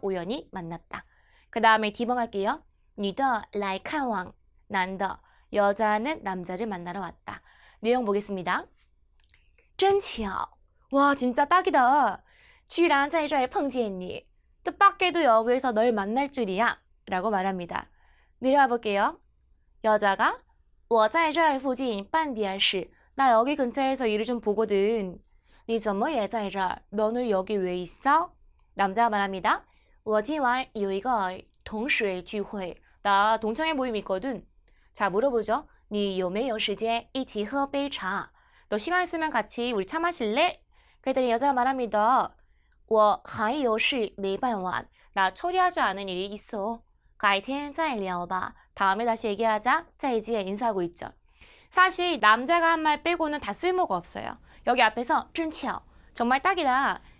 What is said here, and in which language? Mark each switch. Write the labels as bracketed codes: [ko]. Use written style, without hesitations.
[ko] 우연히 만났다. 그 다음에 D번 갈게요. [zh] 女的来看望 男的 [ko] 여자는 남자를 만나러 왔다. 내용 보겠습니다. 真巧.와 진짜 딱이다. [zh] 居然在这儿碰见你. [ko] 뜻밖에도 여기서 널 만날 줄이야. 라고 말합니다. 내려와 볼게요. 여자가 [zh] 我在这儿附近办点事. [ko] 나 여기 근처에서 일을 좀 보거든. [zh] 你怎么也在这儿? [ko] 너는 여기 왜 있어? 남자가 말합니다. [zh] 我今晚有一个同学聚会. [ko] 나 동창회 모임 있거든. 자, 물어보죠. [zh] 你有没有时间一起喝杯茶? [ko] 너 시간 있으면 같이 우리 차 마실래? 그랬더니 여자가 말합니다. [zh] 我还有事没办完. [ko] 나 처리하지 않은 일이 있어. [zh] 改天再聊吧. [ko] 다음에 다시 얘기하자. 再见 인사하고 있죠. 사실 남자가 한 말 빼고는 다 쓸모가 없어요. 여기 앞에서 真巧 정말 딱이다.